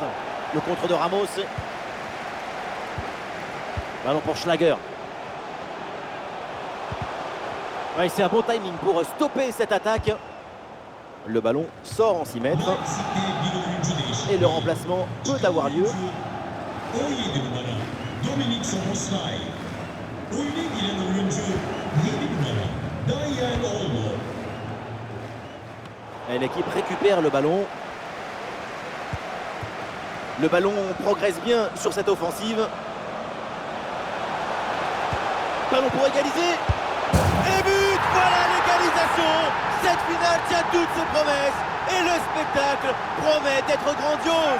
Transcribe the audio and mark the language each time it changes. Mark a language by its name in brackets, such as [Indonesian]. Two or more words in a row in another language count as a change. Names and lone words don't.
[French] Le contre de Ramos. Ballon pour Schlager. Ouais, c'est un bon timing pour stopper cette attaque. Le ballon sort en 6 mètres. Et le remplacement peut avoir lieu. Dominique Szoboszlai. [Turkish] Oyuna giren oyuncu yeni numara Dayan Olmo. [French] Et l'équipe récupère le ballon. Le ballon progresse bien sur cette offensive. Ballon pour égaliser. Et but! Voilà l'égalisation! Cette finale tient toutes ses promesses. Et le spectacle promet d'être grandiose.